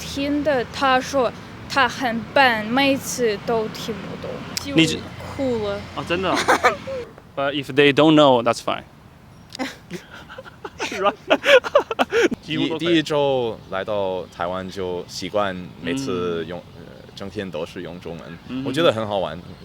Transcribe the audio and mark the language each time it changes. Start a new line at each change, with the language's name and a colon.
Chinese: 听的他说他很笨，每次都听不懂，就哭了。哦，真的哦。
English: But if they don't know, that's fine.
Chinese: 是吧？第一周来到台湾就习惯每次整天都是用中文，我觉得很好玩。